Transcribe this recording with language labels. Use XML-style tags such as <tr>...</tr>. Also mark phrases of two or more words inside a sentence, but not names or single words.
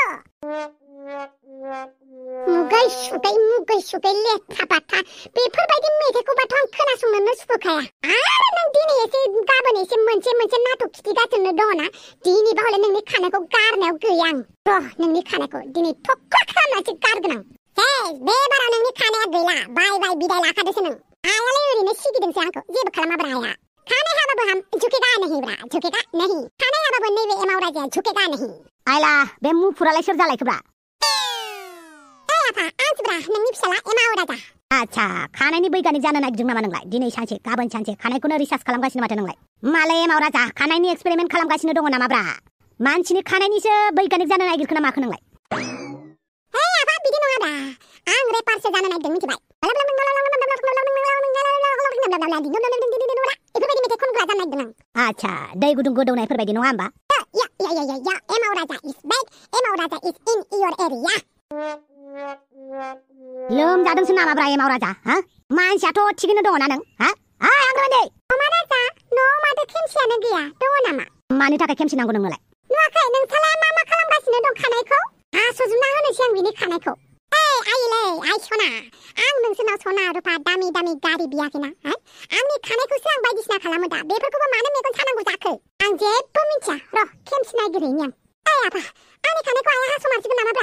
<brx>मुगै सुगै लेथा बाथा बेफोरबायदि मेथाइखौबाथ' आं खोनासंनोनो सुखुखाया आरो नों दिनै एसे गाबोन एसे मोनसे नाटक खिथिगासिनो दङना दिनैबा हले नोंनि खानायखौ गारनायाव गैया आं नोंनि खानायखौ दिनै थख्खा खालामनासो गारगोन आं बे बाराव नोंनि खानाया गैला बाय बिदाय लाखादोसो नों आयालाय ओरैनो सिगिदोंसो आंखौ जेबो खालामाब्रा आया खानाय हाबाबो</brx> <hi>हम झुकेगा नहीं</hi> <brx>खानाय हाबाबो नैबे एमाव राजाया</brx> <hi>झुकेगा नहीं</hi> <brx>आइला बे मुफुरालाय सोर जालायखोब्रा आफा आंसोब्रा नोंनि फिसाला एमाव राजा आच्छा खानायनि बैगानिक जानो नागिरदों नामा नोंलाय दिनै सानसे गाबोन सानसे खानायखौनो रिसार्च खालामगासिनो माथो नोंलाय मालाय एमाव राजा खानायनि एक्सपेरिमेन्ट खालामगासिनो दङ नामाब्रा मानसिनि खानायनिसो बैगानिक जानो नागिरखो ना माखो नोंलाय आफा बिदि नङाब्रा आं रेपारसो जानो नागिरदों मिथिबाय बेफोरबायदि मेथाइ खनग्रा जानो नागिरदों आं आच्छा दै गुदुं गोदौनायफोरबायदि नङा होमबा</brx> <en>एमाव राजा is back एमाव राजा is in your area</en> <brx>लोमजादोंसो नामाब्रा एमाव राजा हा मानसियाथ' थिगैनो दङ ना नों हा आंग्रोनै अमा राजा न'आव माथो खेमसियानो गैया दङ नामा मानि थाखाय खेमसि नांगौ नोंनोलाय नुवाखै नोंसालाय मा खालामगासिनो दं खानायखौ हास'जोबना होनोसै आं बिनि खानायखौ आइ सना आं नोंसोरनाव सना रुफा दामि गारि बियाखैना आंनि खानायखौसो आं बायदिसिना खालामो दा बेफोरखौबो मानो मेगन सानांगौ जाखो आं जेबो मिथिया र' खेमसि नागिरहैनि आं आफा आंनि खानायखौ आइया हास'मारसिगोन नामाब्रा</brx>